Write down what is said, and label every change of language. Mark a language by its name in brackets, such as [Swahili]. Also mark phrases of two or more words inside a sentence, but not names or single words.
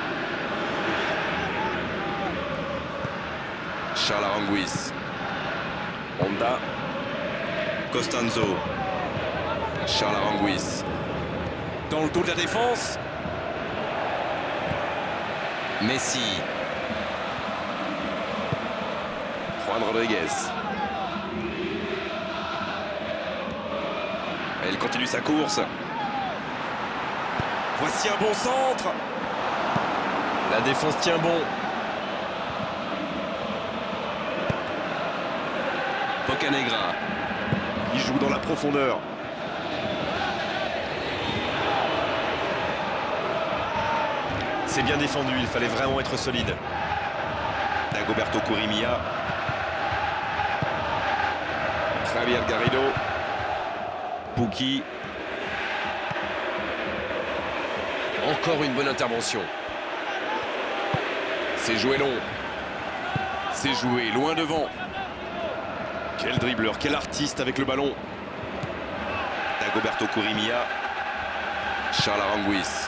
[French] Charles Aranguiz. Honda. Costanzo. Charles Aranguiz. Dans le dos de la défense. Messi. Juan Rodriguez. Elle continue sa course. Voici un bon centre. La défense tient bon. Bocanegra. Il joue dans la profondeur. C'est bien défendu, il fallait vraiment être solide. Dagoberto Kurimia. Javier Garrido. Pukki. Encore une bonne intervention. C'est joué long. C'est joué loin devant. Quel dribbleur, quel artiste avec le ballon. Dagoberto Kurimia. Charles Aranguiz.